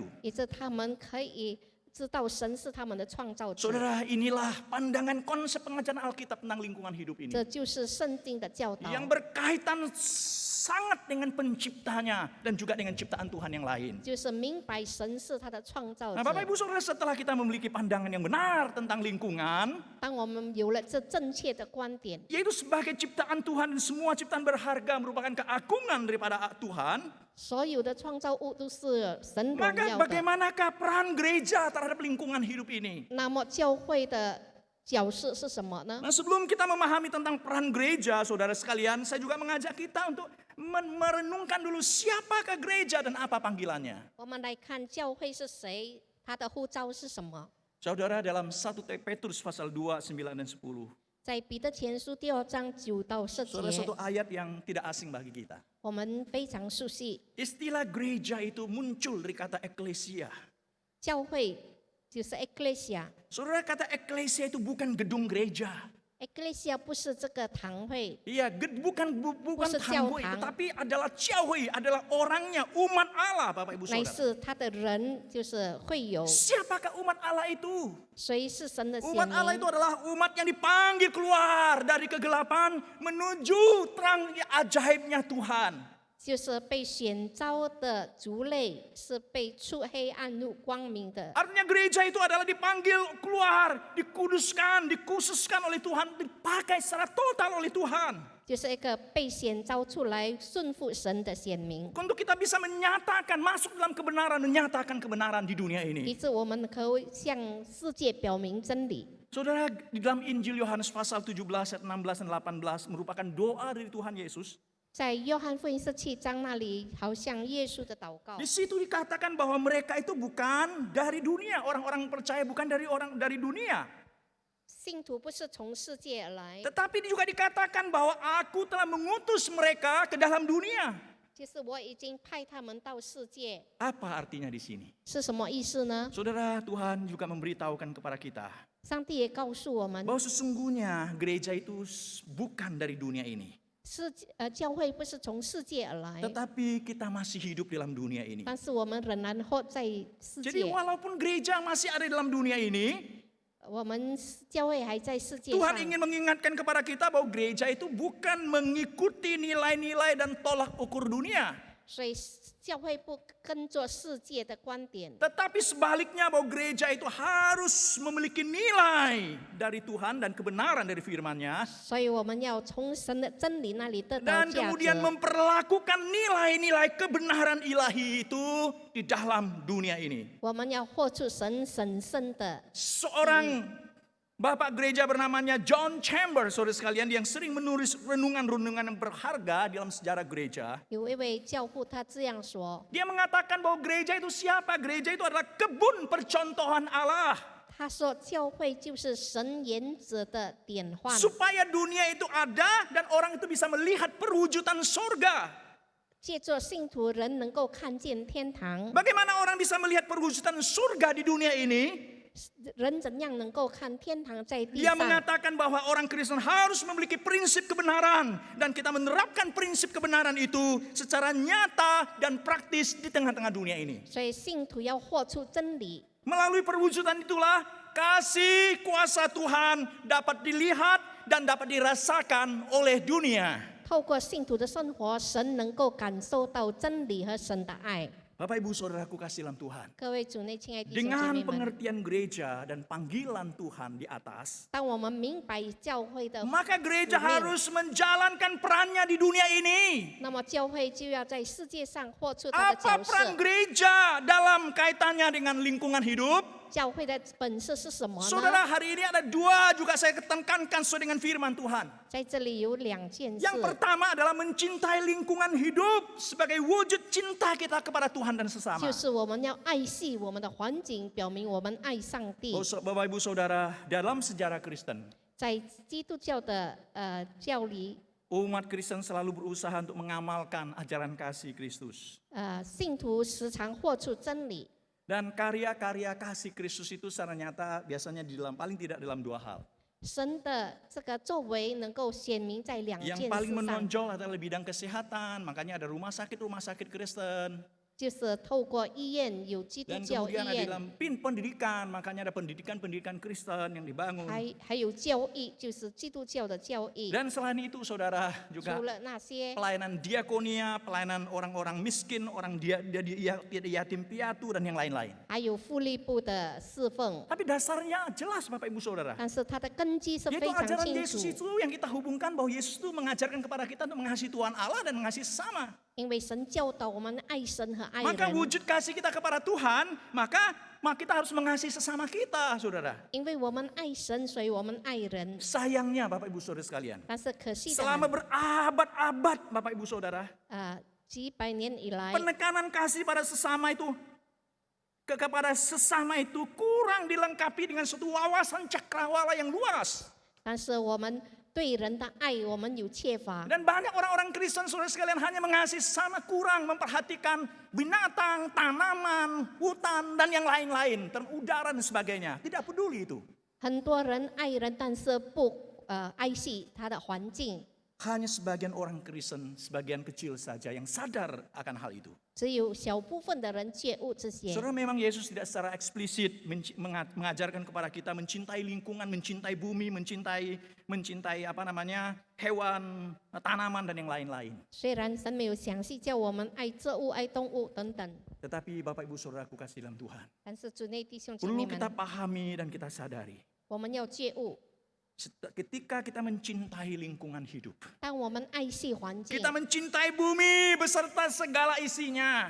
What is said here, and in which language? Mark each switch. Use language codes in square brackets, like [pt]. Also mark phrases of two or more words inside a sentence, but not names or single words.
[zh] 以致他们可以知道神是他们的创造者。 [id] Saudara, inilah pandangan konsep pengajaran Alkitab tentang lingkungan hidup ini. [zh] 这就是圣经的教导， [id] Yang berkaitan sangat dengan penciptanya dan juga dengan ciptaan Tuhan yang lain. [zh] 就是明白神是他的创造 [id] Nah, Bapak [zh] 者。 [id] Ibu Saudara, setelah kita memiliki pandangan yang benar tentang lingkungan, [zh] 当我们有了这正确的观点， [id] yaitu sebagai ciptaan Tuhan dan semua ciptaan berharga merupakan keagungan daripada Tuhan, [zh] 所有的创造物都是神荣 [id] maka [zh] 耀的。 [id] bagaimanakah peran gereja terhadap lingkungan hidup ini? [zh] 那么教会的角色是什么呢？ [id] Nah, sebelum kita memahami tentang peran gereja, saudara sekalian, saya juga mengajak kita untuk merenungkan dulu siapakah gereja dan apa panggilannya. [zh] 我们来看教会是谁，他的呼召是什么。 [id] Saudara, dalam 1 Petrus pasal 2, 9 dan 10. [zh] 在彼得前书第2章9到10 [id] Saudara, [zh] 节 [id] satu，ayat yang tidak asing bagi kita. [zh] 我们非常熟悉。 [id] Istilah gereja itu muncul dari kata eklesia. [zh] 教会就是 ecclesia，ecclesia [id] Saudara, kata eklesia itu bukan gedung gereja. [zh] 不是这个堂会， [id] Iya, bukan Bukan tangguh, [zh] 教堂。 [id] tetapi adalah Ciahui, adalah orangnya, umat Allah, Bapak Ibu [zh] 乃 [id] Saudara. [zh] 是他的人，就是会友。 [id] Siapakah umat Allah itu? [zh] 谁是神的显 [id] Umat Allah [zh] 明 [id] itu？adalah umat yang dipanggil keluar dari kegelapan menuju terang ajaibnya Tuhan. [zh] 就是被选召的族类，是被出黑暗入光明的。 [id] Artinya gereja itu adalah dipanggil keluar, dikuduskan, dikhususkan oleh Tuhan, dipakai secara total oleh Tuhan. [zh] 就是一个被选召出来顺服神的显明， [id] Untuk kita bisa menyatakan, masuk dalam kebenaran, menyatakan kebenaran di dunia [zh] 以 [id] ini. [zh] 致我们可以向世界表明真理。 [id] Saudara, di dalam Injil Yohanes pasal 17 ayat 16 dan 18 merupakan doa dari Tuhan Yesus. [zh] 在约翰福音17章那里，好像耶稣的祷告 [id] Di，situ dikatakan bahwa mereka itu bukan dari dunia, orang-orang percaya bukan dari dunia. [zh] 信徒不是从世界而来， [id] Tetapi juga dikatakan bahwa aku telah mengutus mereka ke dalam dunia. [zh] 就是我已经派他们到世界， [id] Apa artinya di sini? [zh] 是什么意思呢？ [id] Saudara, Tuhan juga memberitahukan kepada kita [zh] 上帝也告诉我们， [id] bahwa sesungguhnya gereja itu bukan dari dunia ini. [zh] 教会不是从世界而来， [id] Tetapi kita masih hidup dalam dunia ini. [zh] 但是我们仍然活在世 [id] Jadi [zh] 界， [id] walaupun gereja masih ada dalam dunia ini, [zh] 我们教会还在世界 [id] Tuhan [zh] 上。 [id] ingin mengingatkan kepada kita bahwa gereja itu bukan mengikuti nilai-nilai dan tolak ukur dunia. [zh] 所以教会不跟着世界的观点， [id] Tetapi sebaliknya bahwa gereja itu harus memiliki nilai dari Tuhan dan kebenaran dari firman-Nya. [zh] 所以我们要从神的真理那里得到 [id] Dan [zh] 价 [id] kemudian [zh] 值， [id] memperlakukan nilai-nilai kebenaran ilahi itu di dalam dunia ini. [zh] 我们要活出神神圣的。 [id] Seorang bapak gereja bernamanya John Chambers, saudara sekalian, yang sering menulis renungan-renungan yang berharga dalam sejarah gereja. [zh] 有一位教父他这样说， [id] Dia mengatakan bahwa gereja itu siapa? Gereja itu adalah kebun percontohan Allah. [zh] 他说教会就是神原则的典范， [id] Supaya dunia itu ada dan orang itu bisa melihat perwujudan surga. [zh] 借着信徒人能够看见天堂， [id] Bagaimana orang bisa melihat perwujudan surga di dunia ini? [zh] 人怎样能够看天堂在地 [id] Dia [zh] 上？ [id] mengatakan bahwa orang Kristen harus memiliki prinsip kebenaran. Dan kita menerapkan prinsip kebenaran itu secara nyata dan praktis di tengah-tengah dunia ini. [zh] 所以信徒要活出真理， [id] Melalui perwujudan itulah kasih kuasa Tuhan dapat dilihat dan dapat dirasakan oleh dunia. [zh] 透过信徒的生活，神能够感受到真理和神的爱。 [id] Bapak Ibu Saudaraku kasih dalam Tuhan. [zh] 各位主内亲爱的弟兄姐 [id] Dengan [zh] 妹们， [id] pengertian gereja dan panggilan Tuhan di atas, [zh] 当我们明白教会的， [id] maka gereja [zh] 使命， [id] harus menjalankan perannya di dunia ini. [zh] 那么教会就要在世界上活出他的 [id] Apa [zh] 角 [id] peran [zh] 色。 [id] gereja dalam kaitannya dengan lingkungan hidup? [zh] 教会的本色是什么呢？ [id] Saudara, hari ini ada dua juga saya tekankan sesuai dengan firman Tuhan. [zh] 在这里有两件事。 [id] Yang pertama adalah mencintai lingkungan hidup sebagai wujud cinta kita kepada Tuhan dan sesama. [zh] 就是我们要爱惜我们的环境，表明我们爱上帝。 [id] Bapak Ibu Saudara, dalam sejarah Kristen, [zh] 在基督教的教理， [id] umat Kristen selalu berusaha untuk mengamalkan ajaran kasih Kristus. [zh] 信徒时常活出真理。 [id] Dan karya-karya kasih Kristus itu secara nyata biasanya paling tidak dalam dua hal. [zh] 神的这个作为能够显明在两件 [id] Yang [zh] 事 [id] paling [zh] 上， [id] menonjol adalah bidang kesehatan, makanya ada rumah sakit Kristen. [zh] 就是透过医院有基督 [id] Dan [zh] 教医 [id] kemudian ada [zh] 院， [id] dalam pendidikan, makanya ada pendidikan Kristen yang dibangun. [zh] 还有教义，就是基督教的教义。 [id] Dan selain itu saudara [zh] 除 [id] juga [zh] 了那些 [id] pelayanan diakonia, pelayanan orang-orang miskin, orang yatim piatu dan yang lain-lain. [zh] 还有福利部的侍奉， [id] Tapi dasarnya jelas Bapak Ibu Saudara. [zh] 但是它的根基是 [id] Yaitu [zh] 非常 [id] ajaran [zh] 清 [id] Yesus [zh] 楚， [id] itu yang kita hubungkan bahwa Yesus itu mengajarkan kepada kita untuk mengasihi Tuhan Allah dan mengasihi sesama. [zh] 因为神教导我们爱神和爱 [id] Maka [zh] 人。 [id] wujud kasih kita kepada Tuhan, maka kita harus mengasihi sesama kita, saudara. [zh] 因为我们爱神，所以我们爱人。 [id] Sayangnya Bapak Ibu Saudara sekalian, [zh] 但是可惜的 [id] selama berabad-abad Bapak Ibu Saudara, [zh] 几百年以来， [id] penekanan kasih pada sesama itu kepada sesama itu kurang dilengkapi dengan suatu wawasan cakrawala yang luas. 但是我们对人的爱，我们有缺乏。 Dan banyak orang-orang Kristen saudara sekalian hanya mengasihi sesama, kurang memperhatikan binatang, tanaman, hutan dan yang lain-lain, udara dan sebagainya. Tidak peduli itu. [zh] 很多人爱人，但是不爱惜他的环境。 [id] Hanya sebagian orang Kristen, sebagian kecil saja yang sadar akan hal itu. [zh] 只有小部分的人觉悟这些。 [id] Saudara, memang Yesus tidak secara eksplisit mengajarkan kepada kita mencintai lingkungan, mencintai bumi, mencintai hewan, tanaman dan yang lain-lain. [zh] 虽然神没有详细叫我们爱作物、爱动物等等， [id] Tetapi Bapak Ibu Saudaraku kasih dalam Tuhan, [zh] 但是主内弟兄姐 [id] perlu [zh] 妹 [id] kita [zh] 们， [id] pahami dan kita sadari. [zh] 我们要觉悟。 [id] Ketika kita mencintai lingkungan hidup, [zh] 当我们爱惜环境， [id] kita mencintai bumi beserta segala isinya.